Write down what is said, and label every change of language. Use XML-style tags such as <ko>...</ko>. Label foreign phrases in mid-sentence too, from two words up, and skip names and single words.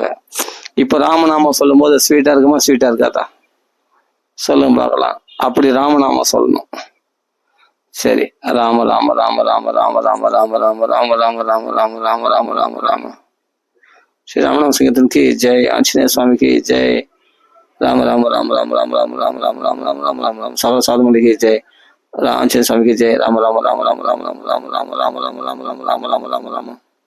<ta>இப்ப ராமநாம சொல்லும் போது ஸ்வீட்டா இருக்குமா, ஸ்வீட்டா இருக்காதா? சொல்லுங்க பார்க்கலாம். அப்படி ராமநாம சொல்லணும். சரி, ராம ராம ராம ராம ராம ராம ராம ராம ராம ராம ராம ராம ராம ராம ராம ராம ஸ்ரீ ராமநாம சிங்கத்தின்</ta> <hi>की जय,</hi> <ta>ஆஞ்சநேய சுவாமி</ta> <hi>की जय,</hi> <ta>ராம ராம ராம ராம ராம ராம ராம ராம ராம ராம ராம ராம ராம சகல சாதுமணி</ta> <hi>की जय,</hi> <ta>ஆஞ்சநேய சுவாமி</ta> <hi>की जय,</hi> <ta>ராம ராம ராம ராம ராம ராம ராம ராம ராம ராம ராம ராம ராம ராம ராம</ta>